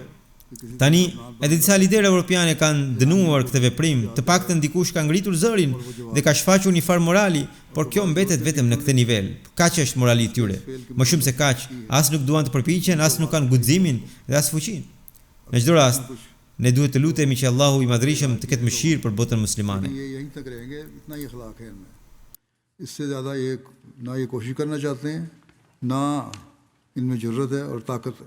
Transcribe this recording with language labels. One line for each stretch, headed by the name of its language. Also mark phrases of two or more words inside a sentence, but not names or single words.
Albanian: Tani edhe disa liderë evropianë kanë dënuar këtë veprim, të paktën dikush ka ngritur zërin dhe ka shfaqur një farë morali, por kjo mbetet vetëm në këtë nivel. Kaq është morali i tyre. Më shumë se kaq, as nuk duan të përpiqen, as nuk kanë guximin dhe as fuqinë. Në çdo rast, ne duhet të lutemi që Allahu i Madhërisht të ketë mëshirë për botën muslimane.
Hindi: इससे ज़्यादा ये ना ये कोशिश करना चाहते हैं, ना इनमें ज़रूरत है और ताकत है.